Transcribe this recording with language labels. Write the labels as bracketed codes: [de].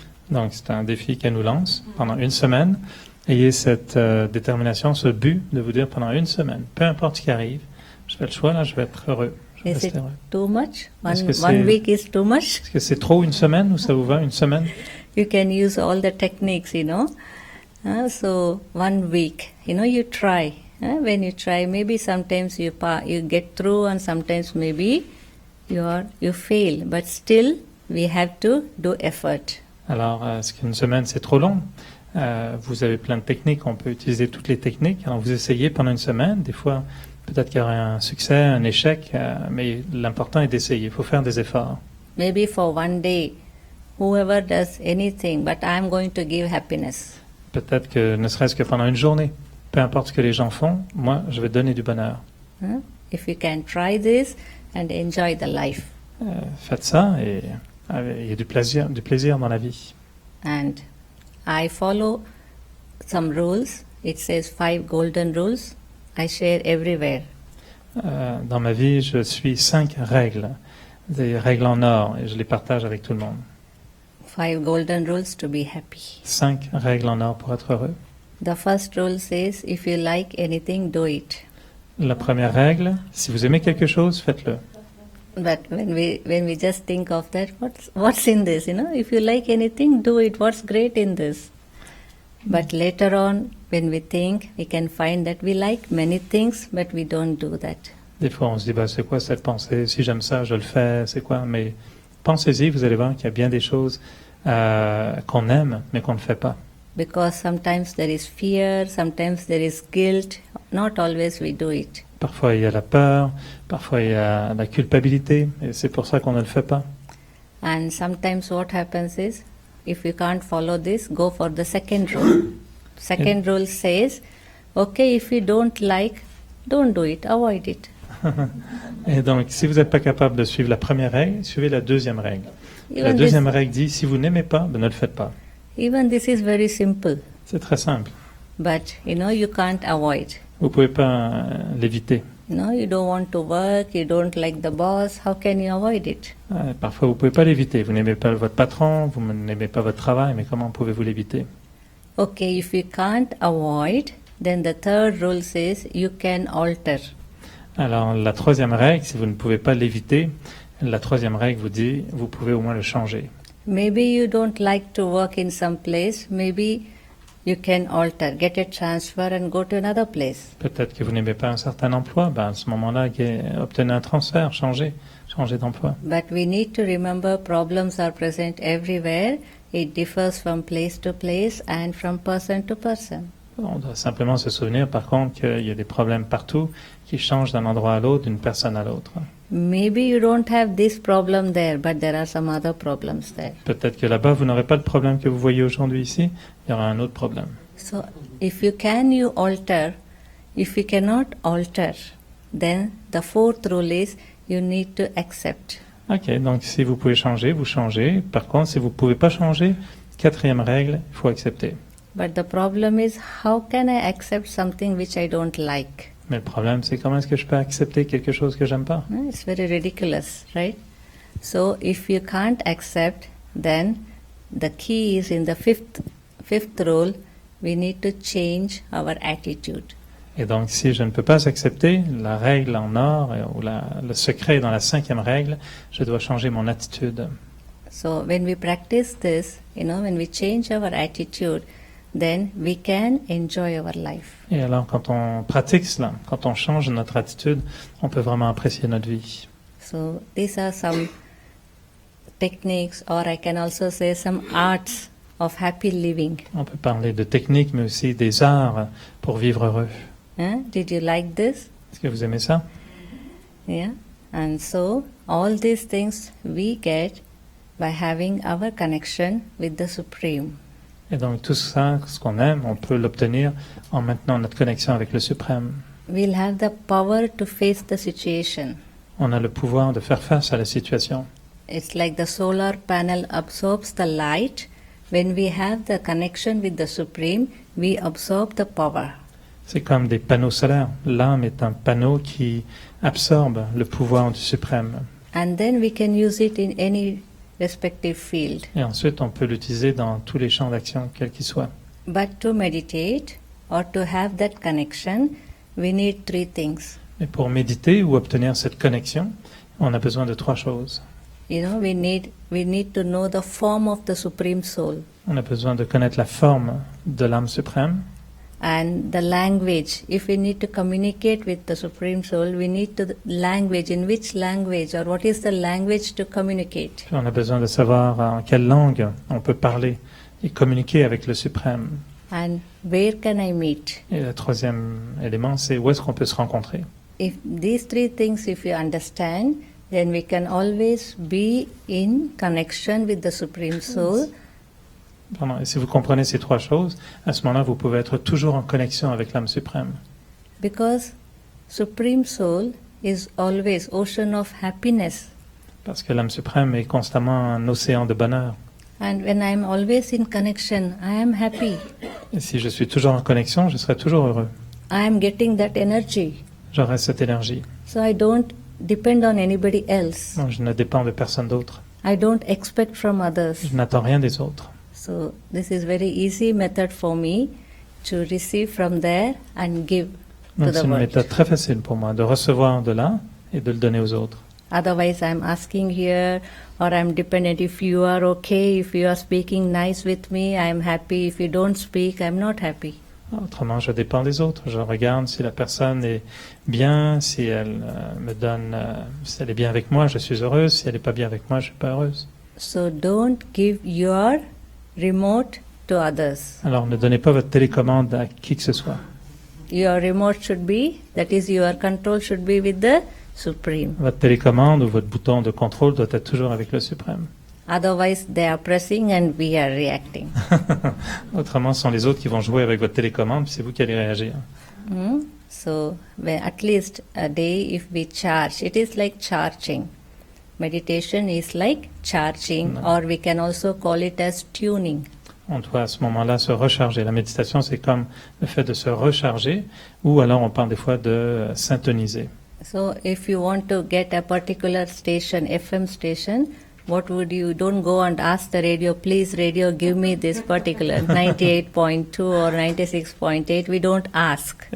[fr] Donc c'est un défi qu'elle nous lance pendant une semaine. Ayez cette détermination, ce but de vous dire pendant une semaine, peu importe ce qui arrive, je fais le choix là, je vais être heureux. [en] Is it too much? [fr] Est-ce que [en] One week is too much? [fr] Est-ce que c'est trop une semaine ou ça vous va une semaine? [en] You can use all the techniques, so 1 week, you try. When you try, maybe sometimes you get through and sometimes maybe you fail. But still, we have to do effort. [fr] Alors, est-ce qu'une semaine c'est trop long? Vous avez plein de techniques, on peut utiliser toutes les techniques. Alors vous essayez pendant une semaine, des fois peut-être qu'il y aura un succès, un échec, mais l'important est d'essayer, il faut faire des efforts. [en] Maybe for 1 day, whoever does anything, but I am going to give happiness. [fr] Peut-être que ne serait-ce que pendant une journée, peu importe ce que les gens font, moi je vais donner du bonheur. [en] If you can try this and enjoy the life. [fr] Faites ça et il y a du plaisir dans la vie. [en] And I follow some rules. It says 5 golden rules. I share everywhere. [fr] Dans ma vie, je suis 5 règles, des règles en or, et je les partage avec tout le monde. [en] 5 golden rules to be happy. [fr] 5 règles en or pour être heureux. [en] The first rule says, if you like anything, do it. [fr] La première règle, si vous aimez quelque chose, faites-le. [en] But when we just think of that, what's in this? If you like anything, do it. What's great in this? But later on, when we think, we can find that we like many things, but we don't do that. [fr] Des fois, on se dit, c'est quoi cette pensée? Si j'aime ça, je le fais. C'est quoi? Mais pensez-y, vous allez voir qu'il y a bien des choses qu'on aime, mais qu'on ne fait pas. [en] Because sometimes there is fear, sometimes there is guilt. Not always we do it. [fr] Parfois, il y a la peur, parfois, il y a la culpabilité, et c'est pour ça qu'on ne le fait pas. [en] And sometimes what happens is, if you can't follow this, go for the second rule. Second rule says, okay, if you don't like, don't do it, avoid it. [fr] Et donc, si vous n'êtes pas capable de suivre la première règle, suivez la deuxième règle. La deuxième règle dit, si vous n'aimez pas, ne le faites pas. [en] Even this is very simple. [fr] C'est très simple. [en] But, you can't avoid. [fr] Vous ne pouvez pas l'éviter. [en] You don't want to work, you don't like the boss, how can you avoid it? [fr] Parfois, vous ne pouvez pas l'éviter. Vous n'aimez pas votre patron, vous n'aimez pas votre travail, mais comment pouvez-vous l'éviter? [en] Okay, if you can't avoid, then the third rule says you can alter. [fr] Alors, la troisième règle, si vous ne pouvez pas l'éviter, la troisième règle vous dit, vous pouvez au moins le changer. [en] Maybe you don't like to work in some place, maybe you can alter, get a transfer and go to another place. [fr] Peut-être que vous n'aimez pas un certain emploi, à ce moment-là, obtenez un transfert, changez d'emploi. [en] But we need to remember problems are present everywhere. It differs from place to place and from person to person. [fr] On doit simplement se souvenir, par contre, qu'il y a des problèmes partout qui changent d'un endroit à l'autre, d'une personne à l'autre. [en] Maybe you don't have this problem there, but there are some other problems there. [fr] Peut-être que là-bas, vous n'aurez pas le problème que vous voyez aujourd'hui ici, il y aura un autre problème. [en] So, if you can, you alter. If you cannot alter, then the fourth rule is you need to accept. [fr] Ok, donc si vous pouvez changer, vous changez. Par contre, si vous ne pouvez pas changer, quatrième règle, il faut accepter. [en] But the problem is, how can I accept something which I don't like? [fr] Mais le problème, c'est comment est-ce que je peux accepter quelque chose que j'aime pas? [en] It's very ridiculous, right? So if you can't accept, then the key is in the fifth rule, we need to change our attitude. [fr] Et donc, si je ne peux pas accepter la règle en or, ou le secret dans la cinquième règle, je dois changer mon attitude. [en] So when we practice this, when we change our attitude, then we can enjoy our life. [fr] Et alors, quand on pratique cela, quand on change notre attitude, on peut vraiment apprécier notre vie. [en] So these are some techniques, or I can also say some arts of happy living. [fr] On peut parler de techniques, mais aussi des arts pour vivre heureux. [en] Did you like this? [fr] Est-ce que vous aimez ça? [en] Yeah. And so all these things we get by having our connection with the Supreme. [fr] Et donc tout ça, ce qu'on aime, on peut l'obtenir en maintenant notre connexion avec le Suprême. [en] We'll have the power to face the situation. [fr] On a le pouvoir de faire face à la situation. [en] It's like the solar panel absorbs the light. When we have the connection with the Supreme, we absorb the power. [fr] C'est comme des panneaux solaires. L'âme est un panneau qui absorbe le pouvoir du Suprême. [en] And then we can use it in any respective field. [fr] Et ensuite, on peut l'utiliser dans tous les champs d'action, quels qu'ils soient. [en] But to meditate or to have that connection, we need three things. [fr] Et pour méditer ou obtenir cette connexion, on a besoin de trois choses. [en] We need to know the form of the Supreme Soul. [fr] On a besoin de connaître la forme de l'âme suprême. [en] And the language. If we need to communicate with the Supreme Soul, we need to language. In which language, or what is the language to communicate? [fr] Puis on a besoin de savoir en quelle langue on peut parler et communiquer avec le suprême. [en] And where can I meet? [fr] Et le troisième élément, c'est où est-ce qu'on peut se rencontrer. [en] If these three things, if you understand, then we can always be in connection with the Supreme Soul. [fr] Pardon. Et si vous comprenez ces trois choses, à ce moment-là, vous pouvez être toujours en connexion avec l'âme suprême. [en] Because Supreme Soul is always ocean of happiness. [fr] Parce que l'âme suprême est constamment un océan de bonheur. [en] And when I am always in connection, I am happy. [fr] Et si je suis toujours en connexion, je serai toujours heureux. [en] I am getting that energy. [fr] J'aurai cette énergie. [en] So I don't depend on anybody else. [fr] Donc, je ne dépends de personne d'autre. [en] I don't expect from others. [fr] Je n'attends rien des autres. [en] So this is very easy method for me to receive from there and give. to [fr] Donc [en] the [fr] c'est une [en] world. [fr] méthode très facile pour moi de recevoir de là et de le donner aux autres. [en] Otherwise, I'm asking here, or I'm dependent. If you are okay, if you are speaking nice with me, I'm happy. If you don't speak, I'm not happy. [fr] Autrement, je dépends des autres. Je regarde si la personne est bien, si elle me donne, si elle est bien avec moi, je suis heureuse. Si elle n'est pas bien avec moi, je suis pas heureuse. [en] So don't give your remote to others. [fr] Alors, ne donnez pas votre télécommande à qui que ce soit. [en] Your remote should be, that is your control should be with the Supreme. [fr] Votre télécommande ou votre bouton de contrôle doit être toujours avec le suprême. [en] Otherwise, they are pressing and we are reacting. [fr] Autrement, ce sont les autres qui vont jouer avec votre télécommande, puis c'est vous qui allez réagir. [en] So, at least a day if we charge, it is like charging. Meditation is like charging, or we can also call it as tuning. [fr] On doit à ce moment-là se recharger. La méditation, c'est comme le fait de se recharger, ou alors on parle des fois de syntoniser. [en] So, if you want to get a particular station, FM station, what would you, don't go and ask the radio, please radio, give me this particular 98.2 or 96.8, we don't ask.